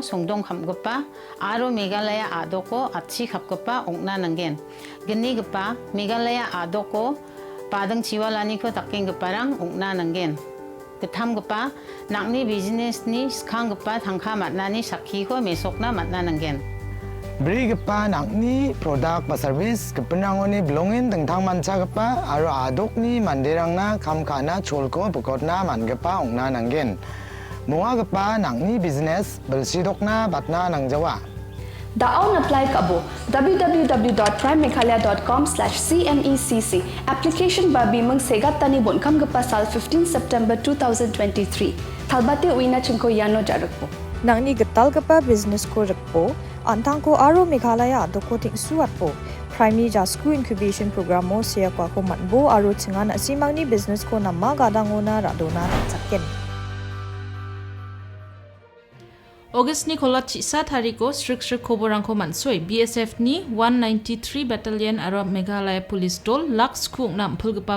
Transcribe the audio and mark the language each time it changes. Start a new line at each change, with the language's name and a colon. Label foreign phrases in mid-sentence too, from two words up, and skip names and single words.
Garo: songdong khamgpa aro Meghalaya adoko atchi khapgpa ongna nangen gni gpa Meghalaya adoko padang chiwalani ko takkengparang ongna nangen gthamgpa nakni business ni skangpa thangkha matnani sakhi ko mesokna matna nangen Bagipa nakni product ba service kepenangoni belongin dingtangmanchagipa aro dokni mandirangna kamkana cholko bukotna mangipa ongna nanggen mongagipa nakni business belsidokna batna nangjawa Daon apply kabo www.primemeghalaya.com/cmecc application ba bimang segatani bonkam gapa sal 15 September 2023 thalbate uina chingko yano jarakpo Nangni gital gapa business ko rakpo antang ko aro Meghalaya adoko ting suatpo primary jasku
English: incubation program
Garo: mo siya ko manbo aro chingan simangni business ko namma gadangona radona chakken August ni kolat chisa tariko strik koborrangko mansoi BSF ni 193 battalion aro Meghalaya police dol laks ku nam pulgpa